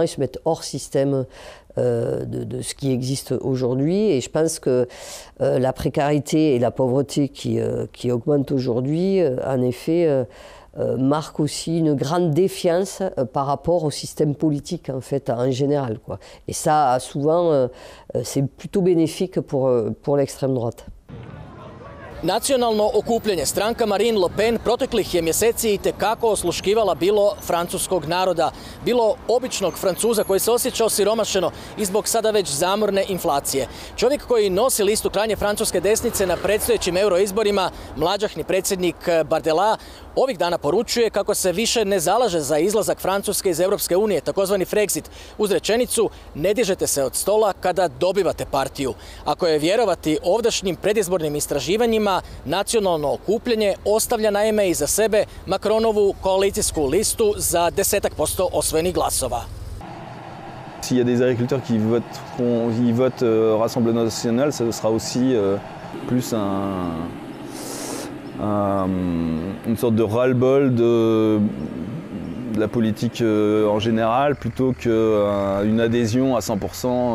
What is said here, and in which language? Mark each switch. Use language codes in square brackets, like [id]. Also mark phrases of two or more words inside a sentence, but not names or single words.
[fr] Ils se mettent hors système de ce qui existe aujourd'hui et je pense que la précarité et la pauvreté qui augmentent aujourd'hui, en effet, marque aussi une grande défiance par rapport au système politique en fait en général, quoi. Et ça souvent c'est plutôt bénéfique pour l'extrême droite. [hr] Nacionalno okupljanje stranka Marine Le Pen proteklih je mjeseci itekako osluškivala bilo francuskog naroda, bilo običnog Francuza koji se osjeća osiromašeno i zbog sada već zamorne inflacije. Čovjek koji nosi listu krajnje francuske desnice na predstojećim euroizborima, mlađahni predsjednik Bardella, ovih dana poručuje kako se više ne zalaže za izlazak Francuske iz Europske unije, takozvani Frexit, uz rečenicu ne dižete se od stola kada dobivate partiju. Ako je vjerovati ovdašnjim predizbornim istraživanjima, nacionalno okupljanje ostavlja naime iza sebe Macronovu koalicijsku listu za 10% osvojenih glasova. [fr] S'il y a des agriculteurs qui votent Rassemblement National, ça sera aussi plus une sorte de ras-le-bol de la politique en général, plutôt qu'une adhésion à 100%.